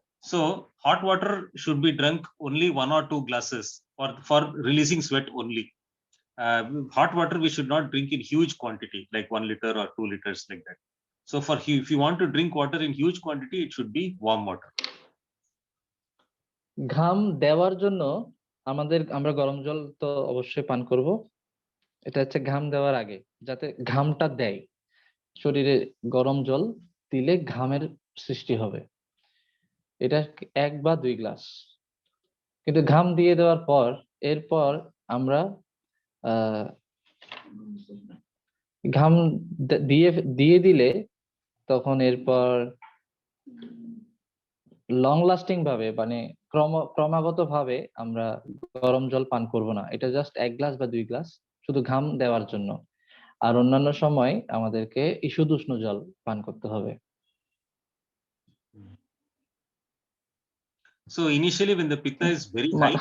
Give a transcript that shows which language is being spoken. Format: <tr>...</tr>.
<en>So hot water should be drunk only 1 or 2 glasses for releasing sweat only. Hot water we should not drink in huge quantity, like 1 liter or 2 liters, like that. So if you want to drink water in huge quantity, it should be warm water.</en> <bn>ঘাম দেওয়ার জন্য আমরা গরম জল তো অবশ্যই পান করব। এটা হচ্ছে ঘাম দেওয়ার আগে, যাতে ঘামটা দেয় শরীরে। গরম জল দিলে ঘামের সৃষ্টি হবে, এটা 1 বা 2 গ্লাস। কিন্তু ঘাম দিয়ে দেওয়ার পর, এরপর আমরা আহ ঘাম দিয়ে দিয়ে দিলে তখন এরপর লং লাস্টিং ভাবে, মানে ক্রমাগত ভাবে আমরা গরম জল পান করব না। এটা জাস্ট 1 গ্লাস বা 2 গ্লাস শুধু ঘাম দেওয়ার জন্য। আর অন্যান্য সময় আমাদেরকে ঈষদুষ্ণ জল পান করতে হবে।</bn> <en>So initially when the pitta is very high,</en>